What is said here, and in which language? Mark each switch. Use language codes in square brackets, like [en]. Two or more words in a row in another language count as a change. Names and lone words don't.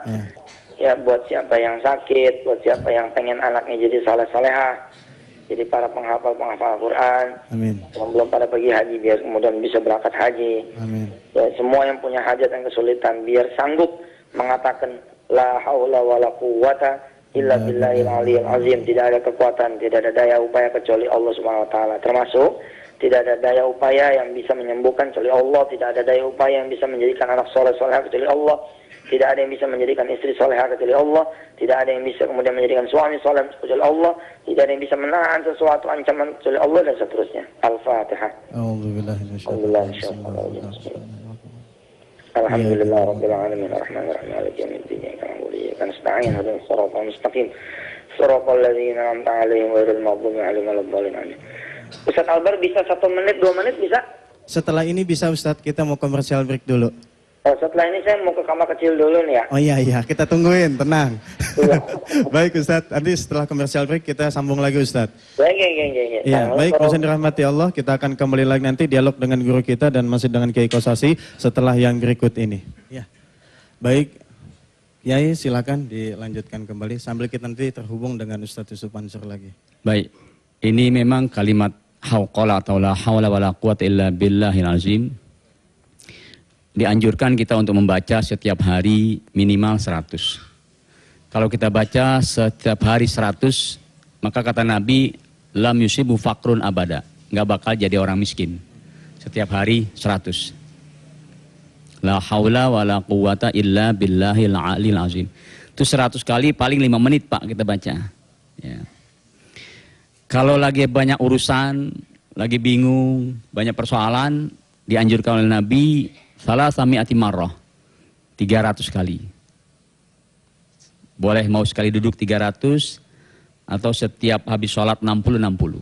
[id] Ya buat siapa yang sakit, buat siapa yang pengen anaknya jadi saleh-salehah, jadi para penghafal Al-Quran. Amin. Yang belum pada pergi haji biar kemudian bisa berangkat haji. Amin. Ya, semua yang punya hajat dan kesulitan biar sanggup mengatakan [ar] لا حول ولا قوة إلا بالله العلي العظيم. [id] Tidak ada kekuatan, tidak ada daya upaya kecuali Allah [ar] سبحانه وتعالى. [id] Termasuk tidak ada daya upaya yang bisa menyembuhkan kecuali Allah. Tidak ada daya upaya yang bisa menjadikan anak soleh kecuali Allah. Tidak ada yang bisa menjadikan istri solehah kecuali Allah. Tidak ada yang bisa kemudian menjadikan suami soleh kecuali Allah. Tidak ada yang bisa menahan sesuatu ancaman kecuali Allah dan seterusnya. Al-Fatihah. [ar] الحمد لله رب العالمين الرحمن الرحيم مالك يوم الدين إياك نعبد وإياك نستعين اهدنا الصراط المستقيم صراط الذين أنعمت عليهم غير المغضوب عليهم ولا الضالين. [id] Ustaz Albar bisa 1 menit 2 menit bisa? Setelah ini bisa Ustaz, kita mau [en] komersial break [id] dulu. Setelah ini saya mau ke kamar kecil dulu nih ya. Oh iya, kita tungguin, tenang. Baik Ustadz, nanti setelah [en] komersial break [id] kita sambung lagi Ustadz. Baik. Iya, baik, Ustadz dirahmati Allah, kita akan kembali lagi nanti dialog dengan guru kita dan masih dengan Kiai Kosasi setelah yang berikut ini. Ya. Baik, Kiai silakan dilanjutkan kembali sambil kita nanti terhubung dengan Ustadz Yusuf Mansur lagi. Baik, ini memang kalimat hauqala atau [ar] لا حول ولا قوة إلا بالله العظيم. [id] Dianjurkan kita untuk membaca setiap hari minimal 100. Kalau kita baca setiap hari 100, maka kata Nabi, [ar] لم يصبه فقر أبدا. [id] Nggak bakal jadi orang miskin. Setiap hari 100. [ar] لا حول ولا قوة إلا بالله العلي العظيم. [id] Itu 100 kali paling 5 menit Pak kita baca. Ya. Kalau lagi banyak urusan, lagi bingung, banyak persoalan, dianjurkan oleh Nabi, salah sami'ati marrah 300 kali. Boleh mau sekali duduk 300 atau setiap habis sholat 60.